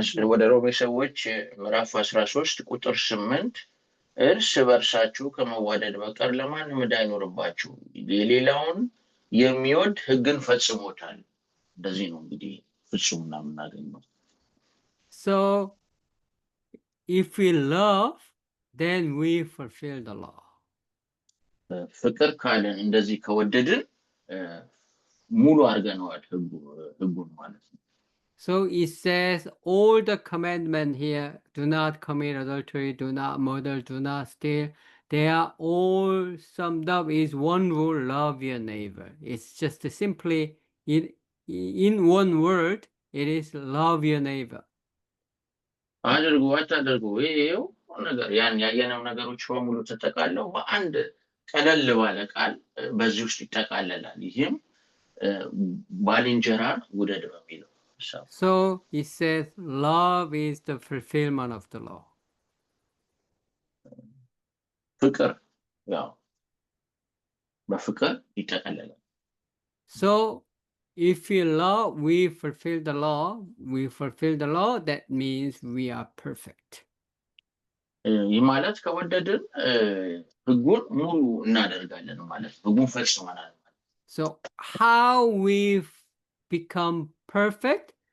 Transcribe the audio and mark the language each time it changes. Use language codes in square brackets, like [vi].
[am] ወደ ሮሜ ሰዎች ምዕራፍ 13 ቁጥር 8 እርስ በርሳችሁ ከመዋደድ በቀር ለማንም ዕዳ አይኖርባችሁ፣ የሌላውን የሚወድ ሕግን ፈጽሞታል። እንደዚህ ነው እንግዲህ ፍጹምና የምናገኘው። [en] So if we love, then we fulfill the law. [am] ፍቅር ካለን እንደዚህ ከወደድን ሙሉ አድርገነዋል ሕጉን ማለት ነው። [en] So it says all the commandments here, do not commit adultery, do not murder, do not steal, they are all summed up is one rule, love your neighbor. It's just simply in one word, it is love your neighbor. [am] አድርጉ አታድርጉ ይሄው ነገር ያን ያየነው ነገሮች በሙሉ ተጠቃለው በአንድ ቀለል ባለ ቃል በዚህ ውስጥ ይጠቃለላል። ይሄም ባልንጀራን ውደድ በሚለው። [en] So it says love is the fulfillment of the law. [am] ፍቅር ያው በፍቅር ይጠቃለላል። [en] So if we love, we fulfill the law. We fulfill the law, that means we are perfect. [am] ይህ ማለት ከወደድን ሕጉን ሙሉ እናደርጋለን ማለት ሕጉን ፈጽመናል። [en] So how we become perfect?